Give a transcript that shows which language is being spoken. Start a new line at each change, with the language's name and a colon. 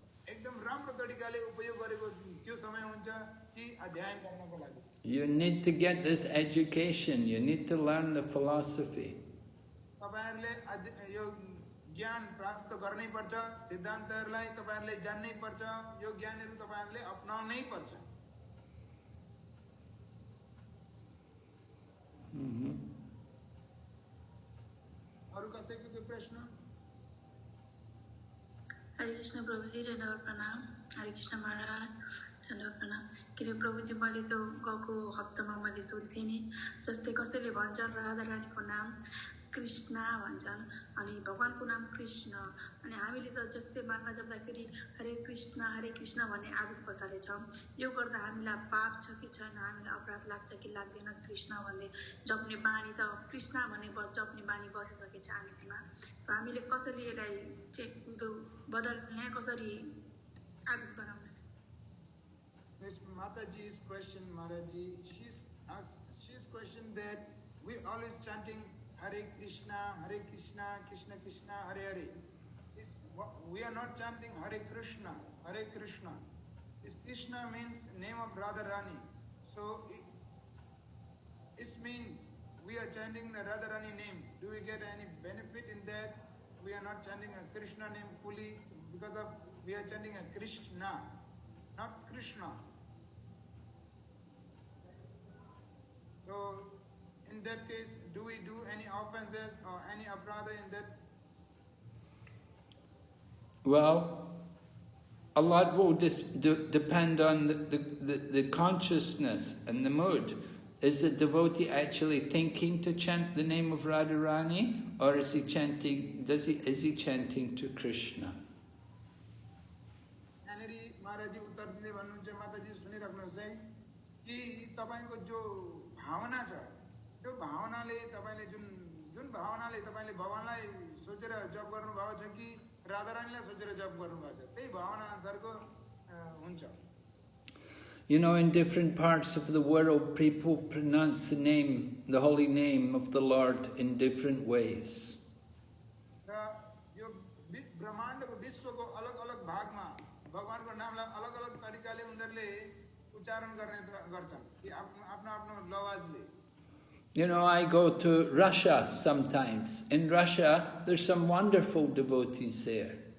Nepali: एकदम राम्रो तरिकाले उपयोग गरेको त्यो समय हुन्छ कि अध्ययन गर्नको लागि।
English: You need to get this education. You need to learn the philosophy.
Nepali: तपाईहरुले यो ज्ञान प्राप्त गर्नै पर्छ, सिद्धान्तहरुलाई तपाईहरुले जान्नै पर्छ, यो ज्ञानहरु तपाईहरुले अपनाउनै पर्छ। अरु कसैको कुनै प्रश्न? हरे कृष्ण प्रभुजी, धन्यवाद प्रणाम। हरे कृष्ण महाराज, धन्यवाद प्रणाम। किन प्रभुजी, मैले त गएको हप्तामा मैले सोधेको थिएँ नि, जस्तै कसैले भन्छन् राधा रानीको नाम कृष्ण भन्छन् अनि भगवानको नाम कृष्ण, अनि हामीले त जस्तै माला जप्दाखेरि हरे कृष्ण भन्ने आदत बसालेछौँ। यो गर्दा हामीलाई पाप छ कि छैन, हामीलाई अपराध लाग्छ कि लाग्दैन कृष्ण भन्ने जप्ने बानी त कृष्ण भन्ने जप्ने बानी बसिसकेको छ हामीसँग। हामीले कसरी यसलाई बदल्ने, कसरी आदत बनाउने?
English: Miss Mataji's question, Maharaji, she's questioned that we always chanting Hare Krishna, Krishna Krishna, Hare Hare. We are not chanting Hare Krishna, Hare Krishna. This Krishna means name of Radharani. So it means we are chanting the Radharani name. Do we get any benefit in that? We are not chanting a Krishna name fully because of we are chanting a Krishna, not Krishna. So in that case, do we do any offenses or any aparadha in that? Well, a lot will depend on the consciousness and the mood. Is the devotee actually thinking to chant the name of Radharani, or is he chanting? Is he chanting to Krishna?
Nepali: यहाँनिर महाराजी उत्तर दिँदै भन्नुहुन्छ, माताजी सुनिराख्नुहोस् है कि तपाईको जो भावना छ, त्यो भावनाले तपाईले जुन भावनाले तपाईले भगवानलाई सोचेर जप गर्नु भएको छ कि राधारानीलाई सोचेर जप गर्नु भएको छ, त्यही भावना अनुसारको हुन्छ।
English: You know, in different parts of the world, people pronounce the holy name of the Lord in different ways.
Nepali: र यो ब्रह्माण्डको विश्वको अलग-अलग भागमा भगवानको नामलाई अलग-अलग तरिकाले उनीहरुले उच्चारण गर्छन् कि आफ्नो लवाजले।
English: You know, I go to Russia sometimes. In Russia, there's some wonderful devotees there.